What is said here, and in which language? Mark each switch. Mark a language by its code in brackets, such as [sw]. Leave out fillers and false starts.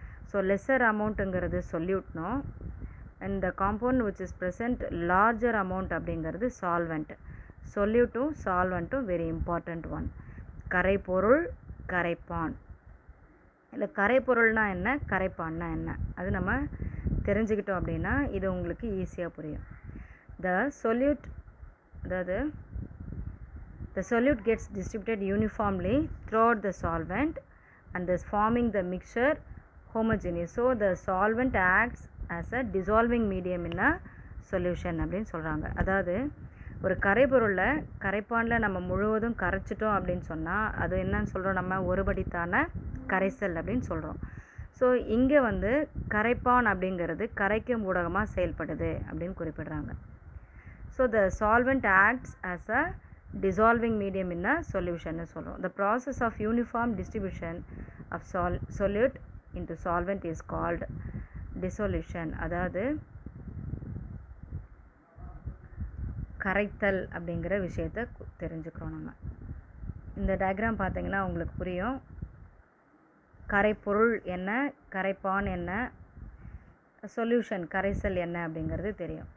[en] So lesser அமௌண்ட்டுங்கிறது சொல்யூட்னும், and the compound which is present larger amount அப்படிங்கிறது solvent. [ta] சொல்யூட்டும் சால்வெண்ட்டும் [en] Very important one. [ta] கரைப்பொருள், கரைப்பான். இல்லை கரைப்பொருள்னால் என்ன, கரைப்பான்னா என்ன, அது நம்ம தெரிஞ்சுக்கிட்டோம் அப்படின்னா இது உங்களுக்கு ஈஸியாக புரியும். [en] The solute அதாவது the solute gets distributed uniformly throughout the solvent and thus forming the mixture homogeneous. So the solvent acts as a dissolving medium in a solution [ta] அப்படின்னு சொல்கிறாங்க. அதாவது ஒரு கரைபொருளில் கரைப்பானில் நம்ம முழுவதும் கரைச்சிட்டோம் அப்படின்னு சொன்னால் அது என்னன்னு சொல்கிறோம், நம்ம ஒருபடித்தான கரைசல் அப்படின்னு சொல்கிறோம். ஸோ இங்கே வந்து கரைப்பான் அப்படிங்கிறது கரைக்கும் ஊடகமாக செயல்படுது அப்படின்னு குறிப்பிடுறாங்க. [en] so the solvent acts as a dissolving medium in a solution [ta] னு சொல்கிறோம். [en] The process of uniform distribution of solute into solvent is called dissolution. [ta] அதாவது கரைத்தல் அப்படிங்கிற விஷயத்தை தெரிஞ்சுக்கிறோம். நம்ம இந்த டயக்ராம் பார்த்தீங்கன்னா உங்களுக்கு புரியும். கரைப்பொருள் என்ன, கரைப்பான் என்ன, சொல்யூஷன் கரைசல் என்ன அப்படிங்கிறது தெரியும்.